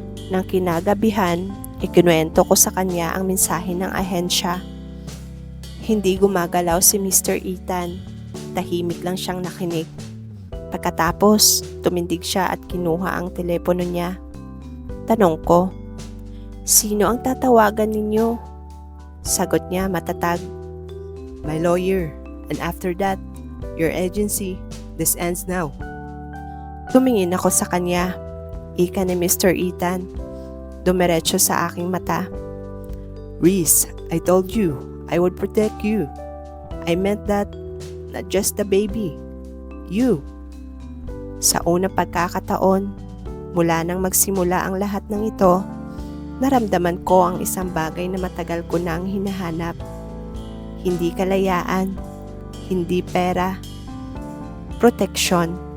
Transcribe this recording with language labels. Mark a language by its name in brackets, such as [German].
[Filipino] Nang kinagabihan, ikinuwento ko sa kanya ang mensahe ng ahensya. Hindi gumagalaw si Mr. Ethan. Tahimik lang siyang nakinig. Pagkatapos, tumindig siya at kinuha ang telepono niya. Tanong ko, sino ang tatawagan ninyo? Sagot niya matatag. [English] My lawyer, and after that, your agency. This ends now. [Filipino] Tumingin ako sa kanya. Ika ni Mr. Ethan. Dumiretso sa aking mata. [English] Reese, I told you I would protect you. I meant that, not just the baby. You. [Filipino] Sa unang pagkakataon, mula nang magsimula ang lahat ng ito, naramdaman ko ang isang bagay na matagal ko nang hinahanap. Hindi kalayaan, hindi pera, proteksyon.